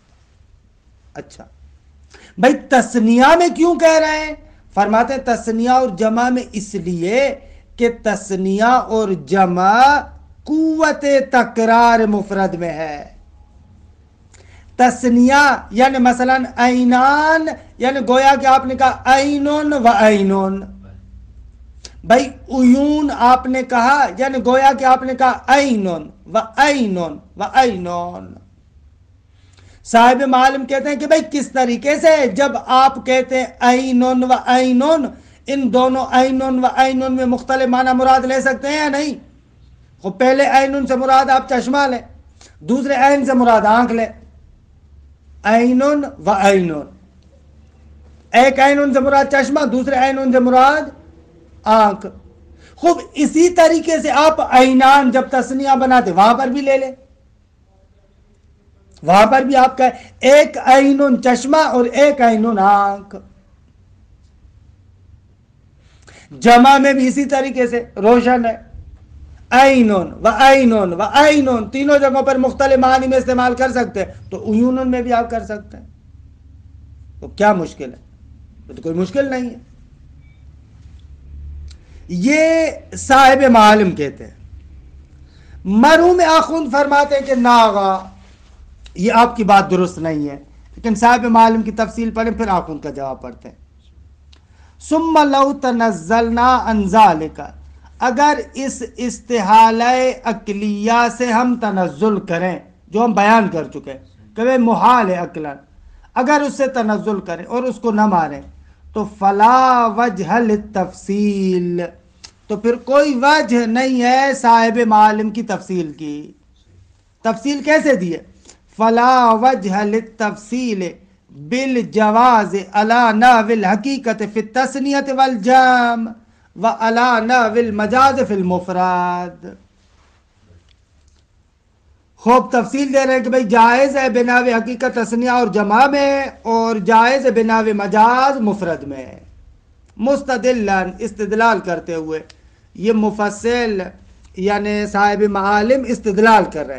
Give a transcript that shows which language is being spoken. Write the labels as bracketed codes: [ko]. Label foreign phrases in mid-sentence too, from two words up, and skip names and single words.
[ur] اچھا بھائی، تثنیہ میں کیوں کہہ رہے ہیں؟ فرماتے ہیں تثنیہ اور جمع میں اس لیے کہ تثنیہ اور جمع قوت تکرار مفرد میں ہے. تثنیہ یعنی مثلا عینان، یعنی گویا کہ آپ نے کہا [ar] عینون و عینون. [ur] بھائی عیون آپ نے کہا یعنی گویا کہ آپ نے کہا [ar] عینون و عینون و عینون. [ur] صاحب معالم کہتے ہیں کہ بھائی کس طریقے سے؟ جب آپ کہتے ہیں [ar] عینون و عینون، [ur] ان دونوں [ar] عینون و عینون [ur] میں مختلف معنی مراد لے سکتے ہیں یا نہیں؟ خب پہلے عینون سے مراد آپ چشمہ لیں، دوسرے عین سے مراد آنکھ لیں. [ar] عینون و عینون، [ur] ایک عینون سے مراد چشمہ، دوسرے عینون سے مراد آنکھ. خوب اسی طریقے سے آپ عینان جب تثنیہ بناتے وہاں پر بھی لے لیں، وہاں پر بھی آپ کا ایک عینون چشمہ اور ایک عینون آنکھ. جمع میں بھی اسی طریقے سے روشن ہے، [ar] عینون و عینون و عینون، [ur] تینوں جگہوں پر مختلف معنی میں استعمال کر سکتے ہیں، تو عیونن میں بھی آپ کر سکتے ہیں. تو کیا مشکل ہے؟ تو کوئی مشکل نہیں ہے. یہ صاحب معالم کہتے ہیں. مرحوم آخوند فرماتے ہیں کہ ناغا، یہ آپ کی بات درست نہیں ہے، لیکن صاحب معالم کی تفصیل پڑھیں پھر آخوند کا جواب پڑھتے ہیں. [ar] ثم لو تنزلنا عن ذلك، [ur] اگر اس استحالہ عقلیہ سے ہم تنزل کریں جو ہم بیان کر چکے کہ وہ محال ہے عقلاً، اگر اس سے تنزل کریں اور اس کو نہ ماریں تو [ar] فلا وجہ للتفصیل، [ur] تو پھر کوئی وجہ نہیں ہے صاحب معالم کی تفصیل کی. تفصیل کیسے دی ہے؟ [ar] فلا وجہ للتفصیل بالجواز علی نحو الحقیقت فی التثنیۃ والجمع وعلی نحو المجاز فی المفرد. [ur] خوب تفصیل دے رہے ہیں کہ بھئی جائز ہے بناو حقیقت تثنیہ اور جمع میں، اور جائز ہے بناو مجاز مفرد میں. مستدلن، استدلال کرتے ہوئے، یہ مفصل یعنی صاحب معالم استدلال کر رہے ہیں.